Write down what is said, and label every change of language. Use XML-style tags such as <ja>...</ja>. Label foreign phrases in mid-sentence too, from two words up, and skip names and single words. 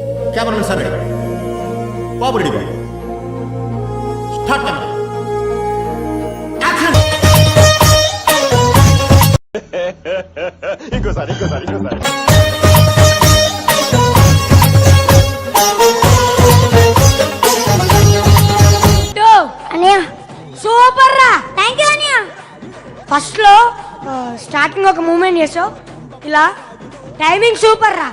<en>cameraman sir ready babu ready babu start camera action</en> <te>ఇంకోసారి సూపర్ రా. థాంక్యూ అనియా. ఫస్ట్ లో స్టార్టింగ్ ఒక మూమెంట్ చేసావు, ఇలా టైమింగ్ సూపర్ రా.</te>